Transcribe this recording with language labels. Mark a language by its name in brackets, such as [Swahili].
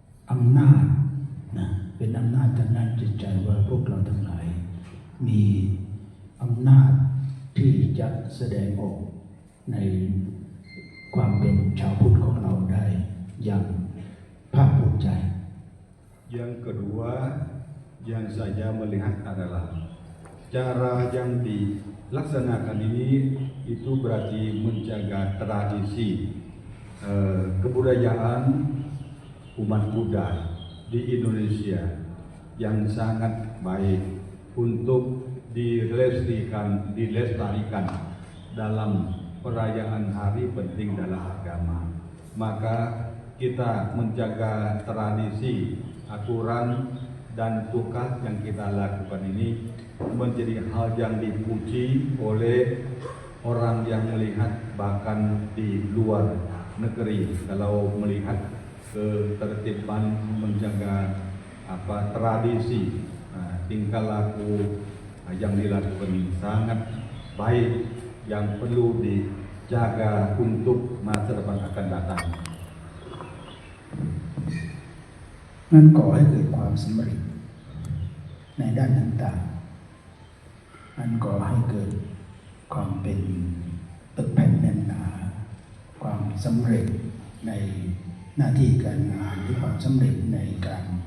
[Thai] อำนาจนะเป็นอำนาจทางด้านจิตใจว่าพวกเราทั้งหลายมีอำนาจที่จะแสดงออกในความเป็นชาวพุทธของเราได้อย่างภาคภูมิใจ [Indonesian] Yang kedua yang saya melihat adalah cara yang dilaksanakan ini itu berarti menjaga tradisi kebudayaan umat Buddha di Indonesia yang sangat baik untuk dilestarikan dalam perayaan hari penting dalam agama. Maka kita menjaga tradisi, aturan dan tugas yang kita lakukan ini menjadi hal yang dipuji oleh orang yang melihat bahkan di luar negeri. Kalau melihat ketertiban menjaga tradisi, tingkah laku yang dilakukan ini sangat baik yang perlu dijaga untuk masa depan akan datang. [Thai] นั่นก่อให้เกิดความสำเร็จในด้านต่างๆนั่นก่อให้เกิดความเป็นตึกแผ่นแน่นหนาความสำเร็จในหน้าที่การงานหรือความสำเร็จในการ